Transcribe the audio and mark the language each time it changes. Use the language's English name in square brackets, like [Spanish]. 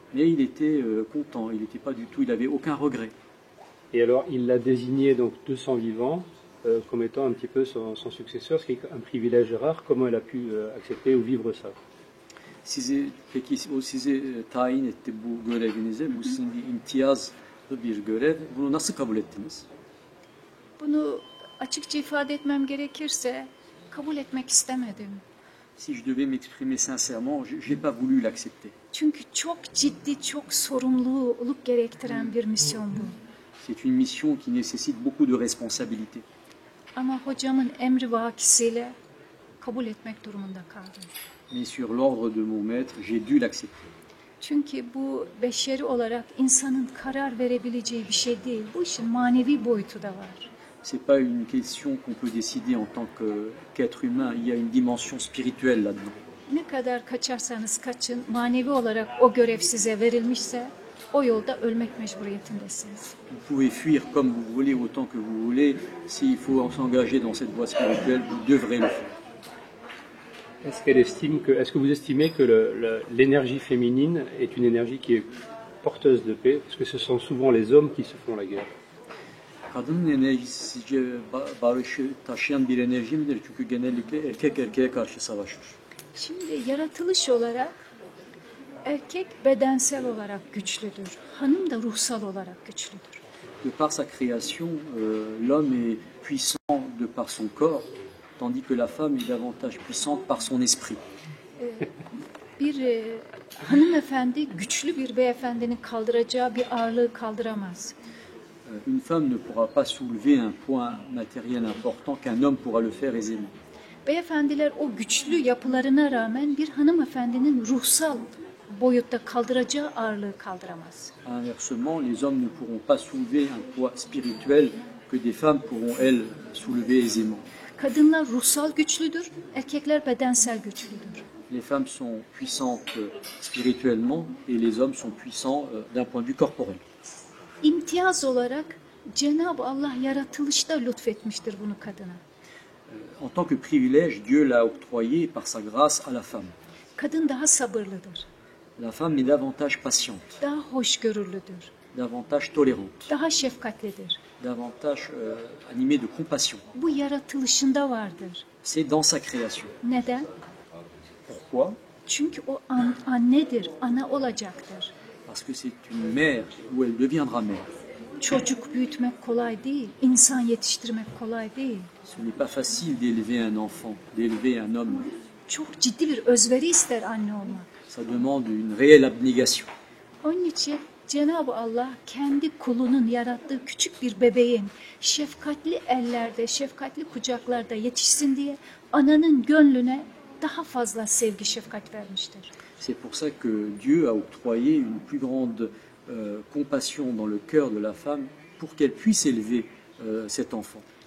[French] Mais il était content, il n'était pas du tout, il n'avait aucun regret. Et alors, il l'a désigné donc de son vivant comme étant un petit peu son successeur, ce qui est un privilège rare. Comment elle a pu accepter ou vivre ça? [Turkish] Peki o sizi tayin etti bu görevinize. Bu sizin bir imtiyazlı bir görev. Bunu nasıl kabul ettiniz? Bunu açıkça ifade etmem gerekirse kabul etmek istemedim. [French] Si je devais m'exprimer sincèrement, je n'ai pas voulu l'accepter. [Turkish] Çünkü çok ciddi, çok sorumluluk gerektiren bir misyon bu. [French] C'est une mission qui nécessite beaucoup de responsabilités. [Turkish] Ama hocamın emri vakisiyle kabul etmek durumunda kaldım. [French] Mais sur l'ordre de mon maître, j'ai dû l'accepter. [Turkish] Çünkü bu beşeri olarak insanın karar verebileceği bir şey değil. Bu işin manevi boyutu da var. [French] C'est pas une question qu'on peut décider en tant qu'être humain. Il y a une dimension spirituelle là-dedans. [Turkish] Ne kadar kaçarsanız kaçın, manevi olarak o görev size verilmişse o yolda ölmek mecburiyetindesiniz. [French] Vous pouvez fuir comme vous voulez, autant que vous voulez. S'il faut s'engager dans cette voie spirituelle, vous devrez le faire. Est-ce que vous estimez que l'énergie féminine est une énergie qui est porteuse de paix? Parce que ce sont souvent les hommes qui se font la guerre. [Turkish] Kadının enerjisi sizce barışı taşıyan bir enerji midir? Çünkü genellikle erkek erkeğe karşı savaşır. Şimdi yaratılış olarak erkek bedensel olarak güçlüdür. Hanım da ruhsal olarak güçlüdür. [French] De par sa création, l'homme est puissant de par son corps, tandis que la femme est davantage puissante par son esprit. [Turkish] Bir hanımefendi güçlü bir beyefendinin kaldıracağı bir ağırlığı kaldıramaz. [French] Une femme ne pourra pas soulever un poids matériel important qu'un homme pourra le faire aisément. [Turkish] Beyefendiler o güçlü yapılarına rağmen bir hanımefendinin ruhsal boyutta kaldıracağı ağırlığı kaldıramaz. [French] Inversement, les hommes ne pourront pas soulever un poids spirituel que des femmes pourront, elles, soulever aisément. [Turkish] Kadınlar ruhsal güçlüdür, erkekler bedensel güçlüdür. [French] Les femmes sont puissantes spirituellement et les hommes sont puissants d'un point de vue corporel. [Turkish] İmtiyaz olarak Cenab-ı Allah yaratılışta lütfetmiştir bunu kadına. [French] En tant que privilège, Dieu l'a octroyé par sa grâce à la femme. [Turkish] Kadın daha sabırlıdır, [French] La femme est davantage patiente, [Turkish] daha hoşgörülüdür, [French] davantage tolérante, [Turkish] daha şefkatlidir. [French] davantage animée de compassion. [Turkish] Bu yaratılışında vardır. [French] C'est dans sa création. [Turkish] Neden? [French] Pourquoi? [Turkish] Çünkü o annedir, ana olacaktır. [French] Parce que c'est une mère ou elle deviendra mère. [Turkish] Çocuk büyütmek kolay değil, insan yetiştirmek kolay değil. [French] Ce n'est pas facile d'élever un enfant, d'élever un homme. [Turkish] Çok ciddi bir özveri ister anne olmak. [French] Ça demande une réelle abnégation. [Turkish] Onun için Cenab-ı Allah kendi kulunun yarattığı küçük bir bebeğin şefkatli ellerde, şefkatli kucaklarda yetişsin diye ananın gönlüne daha fazla sevgi, şefkat vermiştir. [French] C'est pour ça que Dieu a octroyé une plus grande compassion dans le cœur de la femme pour qu'elle puisse élever cet enfant.